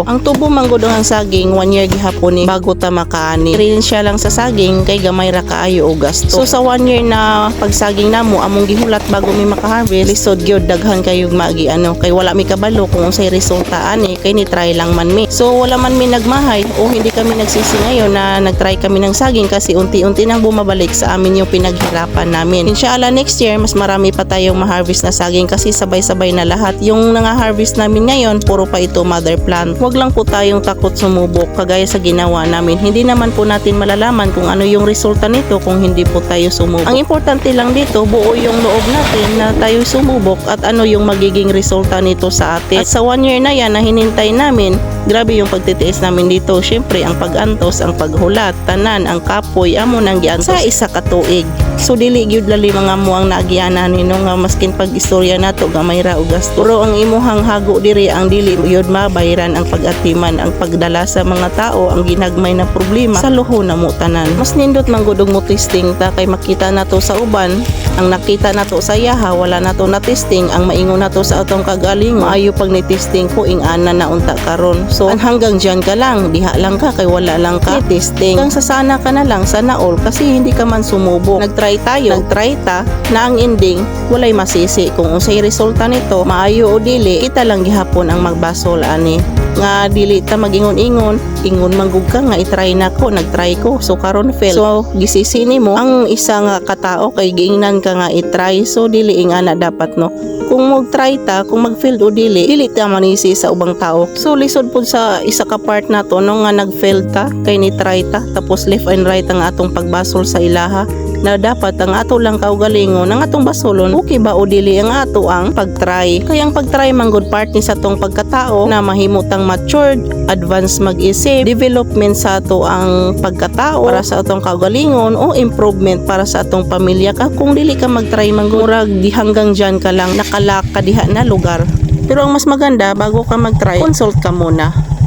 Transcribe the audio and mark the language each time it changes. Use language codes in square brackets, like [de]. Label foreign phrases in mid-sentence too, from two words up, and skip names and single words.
[ceb] Ang tubo manggod ang saging 1 year gihapon ni bago ta makaani. Rin siya lang sa saging kay gamay ra kaayo og gasto. So sa 1 year na pagsaging namo among gihulat bago mi makaharvest, lisod gyud daghan kayog magi kay wala mi kabalo kung unsay resulta ani kay ni try lang man mi. [tl] So [ceb] wala man mi nagmahay [tl] o hindi kami nagsisi ngayon na nagtry kami ng saging kasi unti-unti nang bumabalik sa amin yung pinaghirapan namin. [ar] إن شاء الله [tl] next year mas marami pa tayong ma-harvest na saging kasi sabay-sabay na lahat. Yung nga-harvest namin ngayon puro pa ito mother plant. Huwag lang po tayong takot sumubok kagaya sa ginawa namin. Hindi naman po natin malalaman kung ano yung resulta nito kung hindi po tayo sumubok. Ang importante lang dito buo yung loob natin na tayo sumubok at ano yung magiging resulta nito sa atin. At sa 1 year na yan na hinintay namin, grabe yung pagtitiis namin dito. [ceb] Syempre ang pag-antos, ang paghulat, tanan, ang kapoy, amo nang giantos sa isa ka tuig. So dili gyud lali mga mo ang naagianan nino nga maskin pag-istorya nato gamay ra og gasto. Pero ang imuhang hago diri ang dili gyud mabayaran ang pag-atiman, ang pagdala sa mga tao, ang ginagmay na problema sa luho na mo tanan. Mas nindot man gud og mo testing ta kay makita nato sa uban, ang nakita nato sa yaha wala nato na testing, ang maingon nato sa atong kagaling maayo pag ni testing ko ing ana na unta karon. So [tl] hanggang diyan ka lang, [ceb] diha lang ka kay wala lang ka testing. [tl] Hanggang sa sana ka na lang, sana all kasi hindi ka man sumubok. [ceb] Nagtry ta na ang ending walay masisi kung unsay resulta nito maayo o dili, kita lang gihapon ang magbasol ani nga dili ta magingon-ingon, ingon manggug ka nga i-try nako, nagtry ko so karon fail. So gisisi nimo ang isa nga katao kay giingnan ka nga i-try so dili ing ana dapat no. Kung mag-try ta, kung mag-fail o dili ta manisi sa ubang tao. So lisod pud sa isa ka part nato no nga nag-fail ta kay ni try ta tapos [en] left and right [ceb] ang atong pagbasol sa ilaha na dapat ang ato lang kaugalingon ang atong basolon okay ba o dili ang ato ang pagtry. Kaya ang pagtry manggod part ni sa atong pagkatao na mahimutang matured, advanced mag-isip, development sa ato ang pagkatao para sa atong kaugalingon o improvement para sa atong pamilya ka. Kung dili ka magtry manggod di [tl] hanggang dyan ka lang [ceb] nakalak ka diha na lugar. [tl] Pero ang mas maganda bago ka mag-try, consult ka muna.